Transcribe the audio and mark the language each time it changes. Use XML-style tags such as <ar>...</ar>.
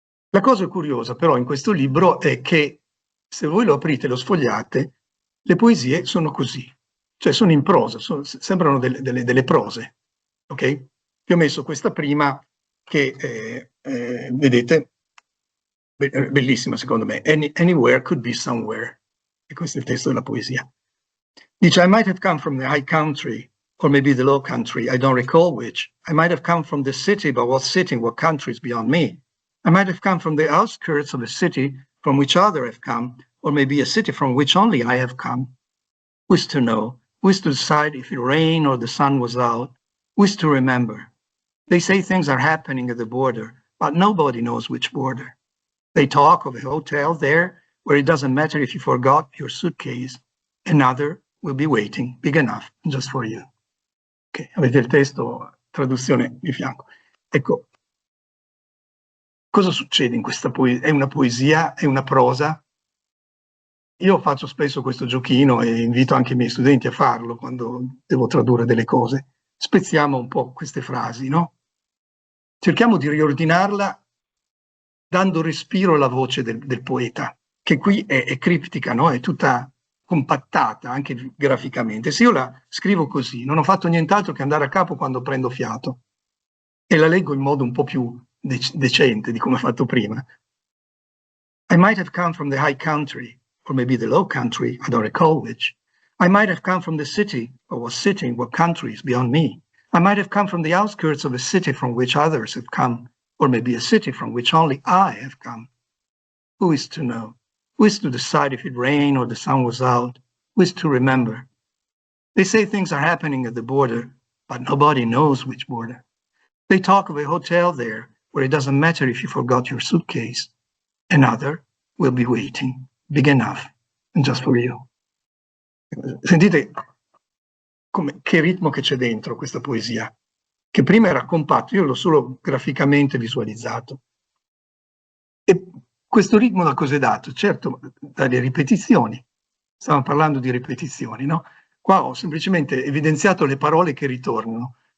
<it>La cosa curiosa però in questo libro è che se voi lo aprite e lo sfogliate, le poesie sono così, cioè sono in prosa, sembrano delle prose, ok? Vi ho messo questa prima che, vedete, bellissima secondo me,</it> <en>Anywhere could be somewhere,</en> <it>e questo è il testo della poesia. Dice,</it> <en>I might have come from the high country, or maybe the low country, I don't recall which. I might have come from the city, but what city, what country is beyond me. I might have come from the outskirts of a city from which other have come, or maybe a city from which only I have come. Who is to know? Who is to decide if it rained or the sun was out? Who is to remember? They say things are happening at the border, but nobody knows which border. They talk of a hotel there where it doesn't matter if you forgot your suitcase. Another will be waiting, big enough, just for you.</en> <it>Okay, avete il testo, traduzione di fianco. Ecco, cosa succede in questa poesia? È una poesia? È una prosa? Io faccio spesso questo giochino e invito anche i miei studenti a farlo quando devo tradurre delle cose. Spezziamo un po' queste frasi, no? Cerchiamo di riordinarla dando respiro alla voce del poeta, che qui è criptica, no? È tutta compattata anche graficamente. Se io la scrivo così, non ho fatto nient'altro che andare a capo quando prendo fiato e la leggo in modo un po' più decente di come ho fatto prima.</it> <en>I might have come from the high country, or maybe the low country, I don't recall which. I might have come from the city, or what city, what country is beyond me. I might have come from the outskirts of a city from which others have come, or maybe a city from which only I have come. Who is to know? Who is to decide if it rained or the sun was out? Who is to remember? They say things are happening at the border, but nobody knows which border. They talk of a hotel there where it doesn't matter if you forgot your suitcase. Another will be waiting, big enough, and just for you.</en> <it>Sentite che ritmo che c'è dentro questa poesia. che prima era compatto, io l'ho solo graficamente visualizzato. E questo ritmo da cosa è dato? Certo, dalle ripetizioni. Stavamo parlando di ripetizioni, no? Qua ho semplicemente evidenziato le parole che ritornano.</it>